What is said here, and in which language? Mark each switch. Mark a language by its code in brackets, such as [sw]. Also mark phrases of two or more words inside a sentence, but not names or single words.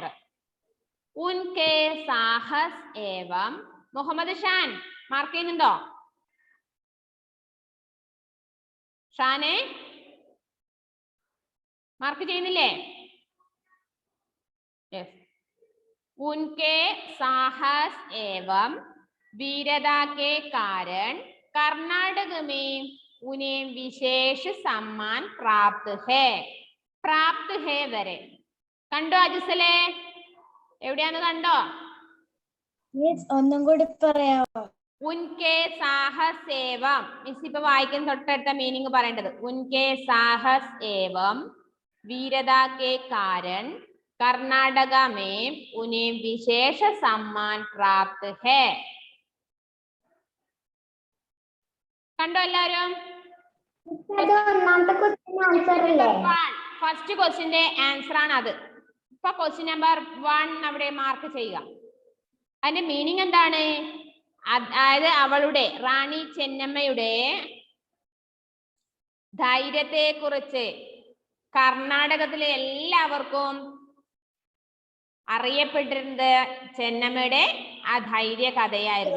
[hi] उनके साहस एवं, [ml] മുഹമ്മദ് ഷാൻ മാർക്ക് ചെയ്യുന്നുണ്ടോ? ഷാനെ മാർക്ക് ചെയ്യുന്നില്ലേ? യെസ്. [hi] उनके साहस एवं वीरता के कारण कर्नाटक में उन्हें विशेष सम्मान प्राप्त है. प्राप्त है [ml] വരെ കണ്ടോ അജിസലെ? എവിടെയാന്ന് കണ്ടോ? ഒന്നും കൂടി പറയാമോ? [hi] उनके साहस एवं, [ml] മിസ് ഇപ്പൊ വായിക്കുന്ന തൊട്ടടുത്ത മീനിങ് പറയേണ്ടത്. [hi] उनके साहस एवं वीरता के कारण कर्नाटक में उन्हें विशेष सम्मान प्राप्त है. [ml] കണ്ടോ എല്ലാവരും? ഫസ്റ്റ് ക്വസ്റ്റ്യന്റെ ആൻസർ ആണ് അത്. ഇപ്പൊ [en] question number [ml] 1 അവിടെ മാർക്ക് ചെയ്യുക. അതിന്റെ മീനിങ് എന്താണ്? അതായത് അവളുടെ, റാണി ചെന്നമ്മയുടെ ധൈര്യത്തെ കുറിച്ച് കർണാടകത്തിലെ എല്ലാവർക്കും അറിയപ്പെട്ടിരുന്നത് ചെന്നമ്മയുടെ ആ ധൈര്യ കഥയായിരുന്നു.